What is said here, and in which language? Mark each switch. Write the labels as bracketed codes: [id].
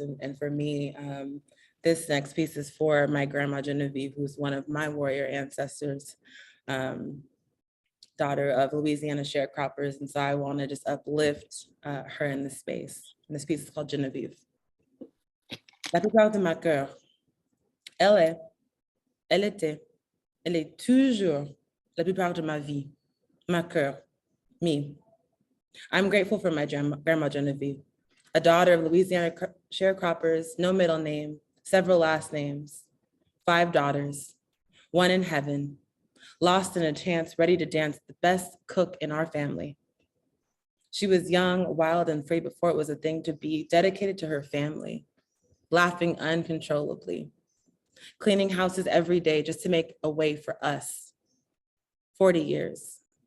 [en] And for me, this next piece is for my grandma Genevieve, who's one of my warrior ancestors, daughter of Louisiana sharecroppers. And so I want to just uplift her in this space. And this piece is called Genevieve. [fr] La plupart de ma cœur, elle était, elle est toujours la plupart de ma vie, ma cœur, me. [en] I'm grateful for my grandma Genevieve, a daughter of Louisiana sharecroppers, no middle name, several last names, 5 daughters, 1 in heaven, lost in a chance, ready to dance, the best cook in our family. She was young, wild, and free before it was a thing to be, dedicated to her family, laughing uncontrollably, cleaning houses every day just to make a way for us. 40 years.